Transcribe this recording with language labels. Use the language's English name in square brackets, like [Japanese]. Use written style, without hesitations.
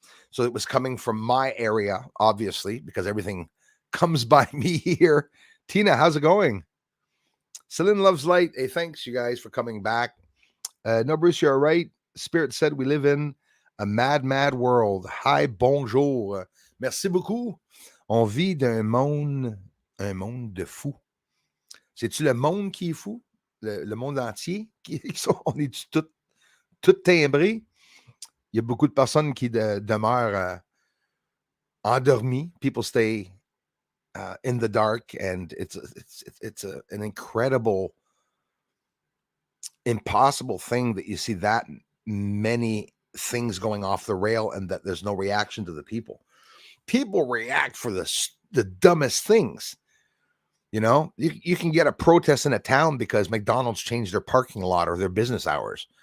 [English] So it was coming from my area, obviously, because everything comes by me here. Tina, how's it going? Celine loves light. Hey, thanks you guys for coming back. No, Bruce, you're right. Spirit said we live in a mad, mad world. [French] Hi, bonjour. Merci beaucoup. On vit d'un monde, un monde de fou. C'est-tu le monde qui est fou? Le monde entier? On est tout timbré? Il y a beaucoup de personnes qui demeurent endormies. [English] People stay in the dark, and it's an incredible, impossible thing that you see that many things going off the rail and that there's no reaction to the people. People react for the dumbest things. You know, you can get a protest in a town because McDonald's changed their parking lot or their business hours.